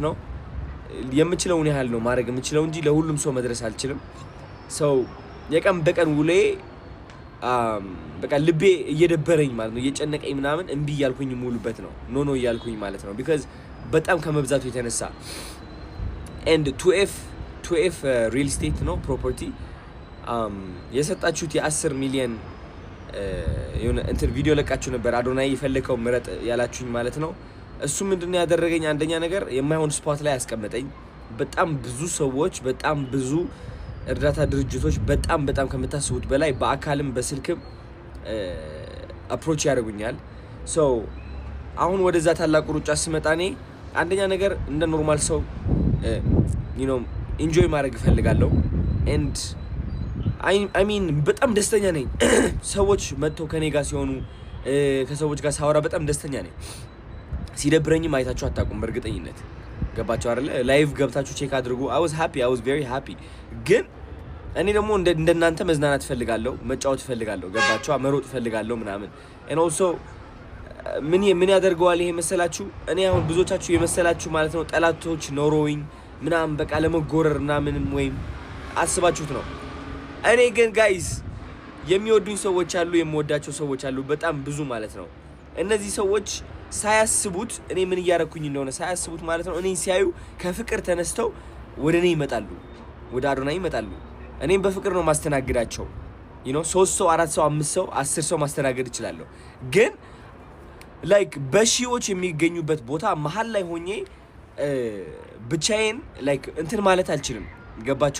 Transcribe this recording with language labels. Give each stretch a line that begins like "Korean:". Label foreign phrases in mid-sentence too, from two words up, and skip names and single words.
Amharic: ነው የምችለውን ያህል ነው ማድረግ የምችለው እንጂ ለሁሉም ሰው መድረስ አልችልም። ሰው የቀን በቀን ውሎዬ በቃ ልቤ እየደበረኝ ማለት ነው እየጨነቀኝ ምናምን እንቢ ያልኩኝ ሙሉበት ነው ኖ ያልኩኝ ማለት ነው because በጣም ከመብዛቱ የተነሳ and 2F
English: real estate
Amharic: ነው property የሰጣችሁት የ10 ሚሊዮን የሆነ እንትን ቪዲዮ ለቃችሁ ነበር አዶናይ የፈለከው ምረጥ ያላችሁኝ ማለት ነው። እሱ ምንድነው ያደረገኝ? አንደኛ ነገር የማይሆን ስፖት ላይ ያስቀመጠኝ። በጣም ብዙ ሰዎች በጣም ብዙ እርዳታ ድርጅቶች በጣም ከምታስቡት በላይ በአካልም በስልክም አፕሮች ያደርጉኛል። ሶ አሁን ወደዛ ታላቁ ሩጫ ስመጣኔ አንደኛ ነገር እንደ ኖርማል ሰው ኢንጆይ ማድረግ እፈልጋለሁ
English: and I mean
Amharic: በጣም ደስተኛ ነኝ። ሰዎች መጥተው ከኔ ጋር ሲሆኑ ከሰዎች ጋር ሳወራ በጣም ደስተኛ ነኝ። ሲደብረኝም አይታችሁ አታውቁም በእርግጠኝነት ገባችሁ አይደለ? ላይቭ ገብታችሁ ቼክ አድርጉ።
English: I was very happy
Amharic: ግን እኔ ደግሞ እንደናንተ መዝናናት ፈልጋለሁ፣ መጫወት ፈልጋለሁ፣ ገባችሁ? መሮጥ ፈልጋለሁ ምናምን
English: and also
Amharic: ምን ያደርገዋል ይሄ መሰላችሁ? እኔ አሁን ብዙዎቻችሁ የመሰላችሁ ማለት ነው ጠላቶች ኖሮኝ ምናምን በቃ ለመጎረር ምናምን ወይም አስባችሁት ነው። እኔ ግን ጋይስ የሚወዱኝ ሰዎች አሉ፣ የምወዳቸው ሰዎች አሉ በጣም ብዙ ማለት ነው። እነዚህ ሰዎች ሳያስቡት እኔ ምን እያረኩኝ እንደሆነ ሳያስቡት ማለት ነው እኔን ሲያዩ ከፍቅር ተነስተው ወደ እኔ ይመጣሉ፣ ወደ አዶናይ ይመጣሉ። እኔም በፍቅር ነው ማስተናግዳቸው። 3 ሰው 4 ሰው 5 ሰው 10 ሰው ማስተናገድ እችላለሁ። ግን ላይክ በሺዎች የሚገኙበት ቦታ መሀል ላይ ሆኜ ብቻዬን ላይክ እንትን ማለት አልችልም። ገባችሁ?